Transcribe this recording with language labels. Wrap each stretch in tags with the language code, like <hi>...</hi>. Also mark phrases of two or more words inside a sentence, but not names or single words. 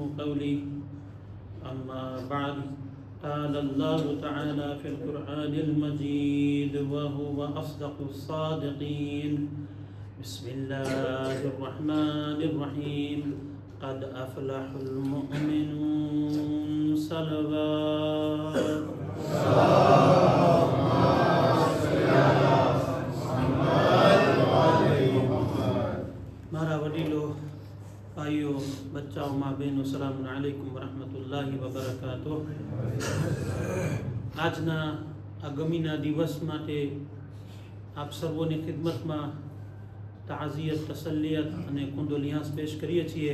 <ar>قولي أما بعد قال الله تعالى في القرآن المجيد وهو أصدق الصادقين بسم الله الرحمن الرحيم قد أفلح المؤمنون صلوات</ar> <gu>મારા વડીલો ભાઈઓ બચ્ચાઓ મા બહેનો</gu> <ar>سلام عليكم ورحمة الله وبركاته.</ar> <gu>આજના આ ગમીના દિવસ માટે આપ સર્વોની ખિદમતમાં તાઝિયત તસલ્લિયત અને કુંડોલિયાસ પેશ કરીએ છીએ.</gu>